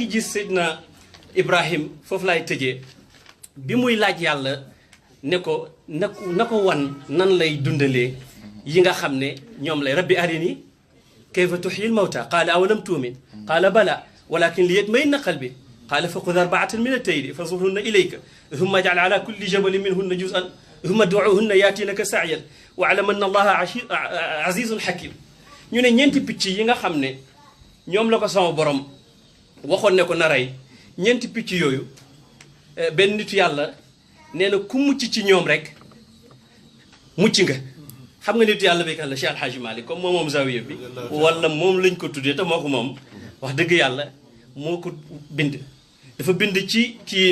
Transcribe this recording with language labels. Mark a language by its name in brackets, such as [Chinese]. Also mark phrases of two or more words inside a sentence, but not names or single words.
[Wolof] ngi gis Seydina Ibrahim foofu laay tëjee bi muy laaj yàlla ne ko na ko wan nan lay dundalee yi nga xam ne ñoom lay [Arabic] رب أرني كيف تحيي الموتى قال أولم تؤمن قال بلى ولكن ليطمئن قلبي قال فخذ أربعة من الطير فصرهن إليك ثم اجعل على كل جبل منهن جزءا ثم ادعهن يأتينك سعيا واعلم أن الله عزيز حكيم [Wolof] ñu ne ñeenti picc yi nga xam ne ñoom la ko sama borom waxoon ne ko na rey ñeenti picc yooyu benn nitu yàlla nee na ku mucc ci ñoom rek mucc nga xam nga nitu yàlla bi kan la Cheikh Alhaji Malick comme moom zawiya bi wala moom lañ ko tuddee te moo ko moom wax dëgg yàlla moo ko bind dafa bind ci kii